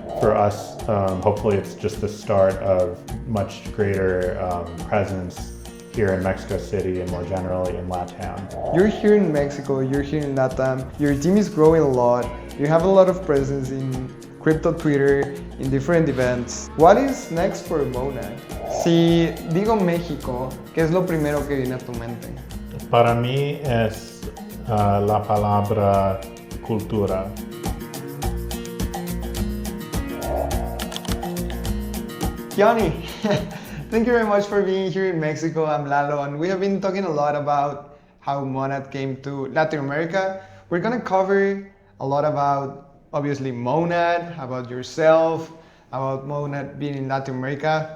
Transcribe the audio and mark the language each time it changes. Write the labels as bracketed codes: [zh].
[en] For us, hopefully it's just the start of much greater presence here in Mexico City and more generally in LATAM. You're here in Mexico, you're here in LATAM, your team is growing a lot, you have a lot of presence in crypto Twitter, in different events. What is next for Monad? [es] Si digo México, ¿qué es lo primero que viene a tu mente? Para mí es la palabra cultura. [en] Keone, thank you very much for being here in Mexico. I'm Lalo, and we have been talking a lot about how Monad came to Latin America. We're gonna cover a lot about, obviously, Monad, about yourself, about Monad being in Latin America.